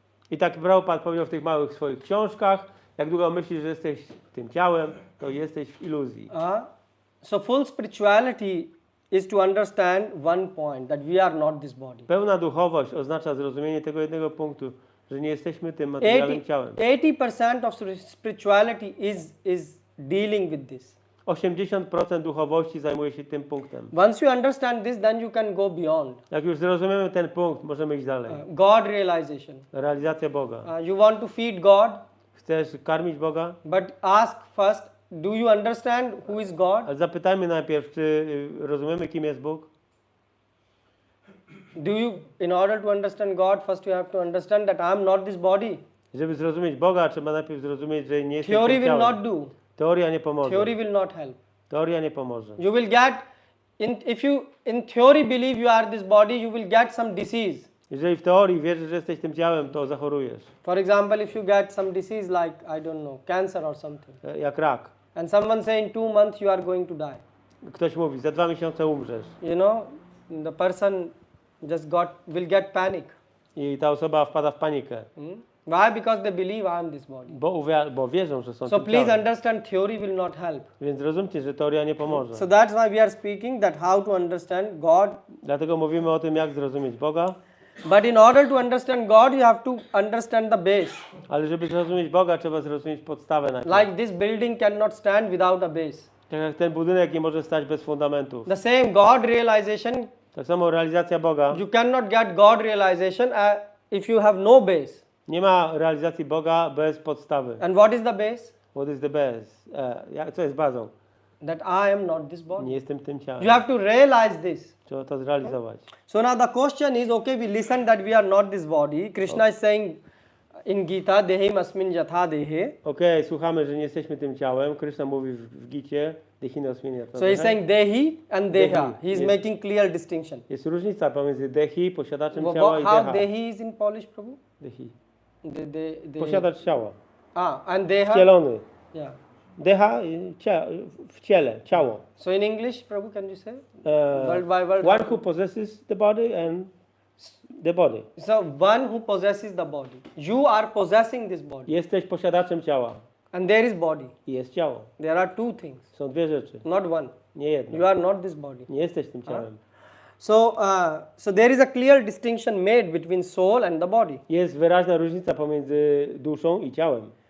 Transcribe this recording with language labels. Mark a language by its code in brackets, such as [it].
[pl] I tak Prabhupada powiedział w tych małych swoich książkach, jak długo myślisz, że jesteś tym ciałem, to jesteś w iluzji. [en] So full spirituality is to understand one point, that we are not this body. [pl] Pełna duchowość oznacza zrozumienie tego jednego punktu, że nie jesteśmy tym materialnym ciałem. [en] 80% of spirituality is dealing with this. [pl] 80% duchowości zajmuje się tym punktem. [en] Once you understand this, then you can go beyond. [pl] Jak już zrozumiemy ten punkt, możemy iść dalej. [en] God realization. [pl] Realizacja Boga. [en] You want to feed God, [pl] Chcesz karmić Boga? [en] but ask first, do you understand who is God? [pl] Ale zapytajmy najpierw, czy rozumiemy, kim jest Bóg? [en] In order to understand God, first you have to understand that I am not this body. [pl] Żeby zrozumieć Boga, trzeba najpierw zrozumieć, że nie jestem [en] Theory [pl] tym [en] will [pl] ciałem. [en] not do. [pl] Teoria nie pomoże. [en] Theory will not help. [pl] Teoria nie pomoże. [en] You will get, if you in theory believe you are this body, you will get some disease. [pl] Jeżeli w teorii wierzysz, że jesteś tym ciałem, to zachorujesz. [en] For example, if you get some disease like, I don't know, cancer or something, [pl] Jak rak. [en] and someone say in 2 months you are going to die. [pl] Ktoś mówi, za 2 miesiące umrzesz. [en] The person will get panic. [pl] I ta osoba wpada w panikę. [en] Why? Because they believe I am this body. [pl] Bo wierzą, że są [en] So [pl] tym [en] please [pl] ciałem. [en] understand, theory will not help. [pl] Więc zrozumcie, że teoria nie pomoże. [en] So that's why we are speaking that how to understand God. [pl] Dlatego mówimy o tym, jak zrozumieć Boga. [en] But in order to understand God, you have to understand the base. [pl] Ale żeby zrozumieć Boga, trzeba zrozumieć podstawę najpierw. [en] Like this building cannot stand without a base. [pl] Tak jak ten budynek nie może stać bez fundamentów. [en] The same God realization, [pl] Tak samo realizacja Boga. [en] you cannot get God realization if you have no base. [pl] Nie ma realizacji Boga bez podstawy. [en] And what is the base? What is the base? [pl] Co jest bazą? [en] That I am not this [pl] Nie [en] body. [pl] jestem tym ciałem. [en] You have to realize this. [pl] Trzeba to zrealizować. [en] So now the question is, okay, we listen that we are not this body. Krishna is saying in Gita, [sa] Dehim asmin jatha dehe. [pl] Okej, słuchamy, że nie jesteśmy tym ciałem. Krishna mówi w Gicie, Dehina osmienia. [en] So he's saying Dehi and Deha. Dehi, He is yes. making clear distinction. [pl] Jest różnica pomiędzy Dehi, posiadaczem ciała, i [en] How Deha. Dehi is in Polish, Prabhu? Dehi. The [pl] Posiadacz ciała. [en] and Deha? [pl] Wcielony. [en] Yeah. [pl] Deha, w ciele, ciało. [en] So in English, Prabhu, can you say? Word by word. One who possesses the body and the body. So one who possesses the body. You are possessing this body. [pl] Jesteś posiadaczem ciała [en] And there is body. [pl] i jest ciało. [en] There are two things, [pl] Są dwie rzeczy, [en] not one. [pl] nie jedna. [en] You are not this body. [pl] Nie jesteś tym ciałem. [en] So there is a clear distinction made between soul and the body. [pl] Jest wyraźna różnica pomiędzy duszą i ciałem.